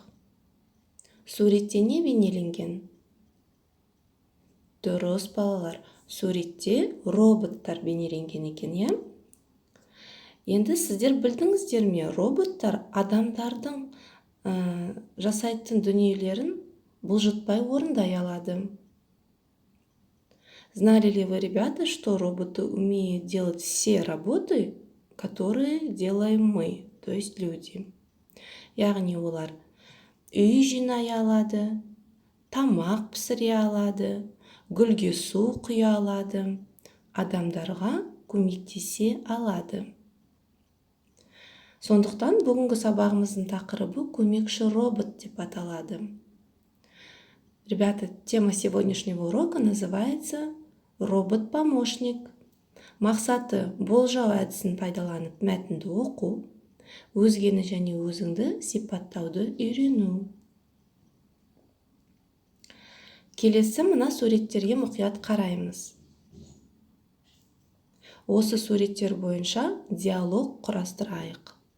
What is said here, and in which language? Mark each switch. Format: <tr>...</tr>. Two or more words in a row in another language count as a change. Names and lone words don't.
<kk>Суретте не бейнеленген? Дұрыс балалар, суретте роботтар бейнеленген екен, иә? Енді сіздер білдіңіздер ме, роботтар адамдардың жасайтын дүниелерін бұлжытпай орындай алады.</kk> <ru>Знали ли вы, ребята, что роботы умеют делать все работы, которые делаем мы, то есть люди?</ru> <kk>Яғни олар үй жинай алады, тамақ пісіре алады, гүлге су құя алады, адамдарға көмектесе алады. Сондықтан бүгінгі сабағымыздың тақырыбы көмекші робот деп аталады.</kk> <ru>Ребята, тема сегодняшнего урока называется «Робот-помощник».</ru> <kk>Мақсаты болжау әдісін пайдаланып мәтінді оқу, өзгені және өзіңді сипаттауды үйрену. Келесі мына суреттерге мұқият қараймыз. Осы суреттер бойынша диалог құрастырайық.</kk>